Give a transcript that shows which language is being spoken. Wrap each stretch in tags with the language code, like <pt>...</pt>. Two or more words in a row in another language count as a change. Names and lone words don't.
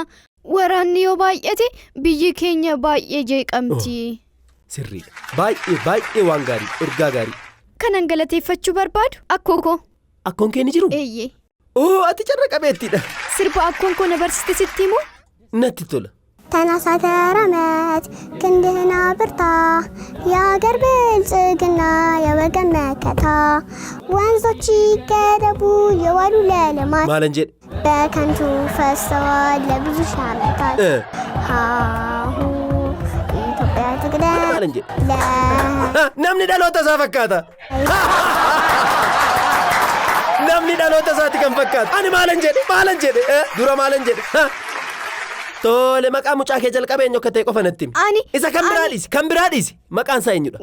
<om>Waraanni yoo baay'ate biyyi keenya baay'ee jeeqamti. Sirriidha. Baay'ee waan gaarii, ergaa gaarii. Kanan galateeffachuu barbaadu akkoo koo. Akkoon kee ni jiru? Eeyyee. Ati carra qabeettiidha. Sirba akkoon koo na barsiiste sitti himoo? Natti tola.</om> <am>ተነሳ ተራመድ ክንድህን አብርታ የአገር ብልጽግና የወገን መከታ ወንዞች ይገደቡ የዋሉ ለልማት</am> <om>ማለን ጀድ</om> <am>በከንቱ ፈሰዋል ለብዙ ሺህ ዓመታት ሃሁ ኢትዮጵያ ትቅደም</am> <om>ማለን ጀድ namni dhaloota isaa fakkaata. Namni dhaloota isaatti kan fakkaatu. Ani maalan jedhe dura maalan jedhe. Tole maqaa mucaa kee jalqabee eenyu akka ta'e qofa natti himi. Ani. Isa kan biraadhiisi. Maqaan isaa eenyudha?</om>